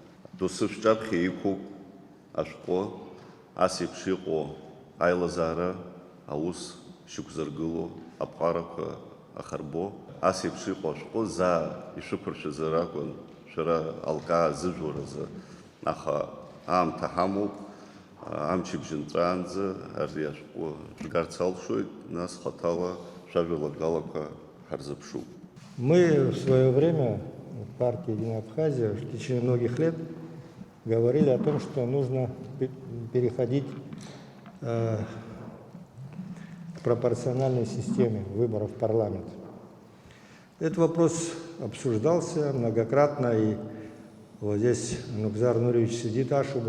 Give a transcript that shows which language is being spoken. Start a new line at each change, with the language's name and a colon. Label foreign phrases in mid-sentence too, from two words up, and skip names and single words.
Abkhazian: Доусы шәҿаԥхьа иқәуп ашәҟәы, ас еиԥш иҟоу аилазаара аус шьақәзыргыло, аԥҟарақәа ахарбо, ас еиԥш иҟоу ашәҟәы заа ишәықәыршәазар акәын шәара алкаа зыжәуаразы. Аха аамҭа ҳамоуп, амчыбжьынҵәаанӡа ари ашәҟәы шәгарц алшоит, нас хаҭала шәажәалагалақәа ҳарзыԥшуп.
Russian: Мы в свое время в партии «Единая Абхазия» в течение многих лет говорили о том, что нужно переходить к пропорциональной системе выборов в парламент. Этот вопрос обсуждался многократно, и вот здесь Нукзар Нуриевич сидит, Ашуба.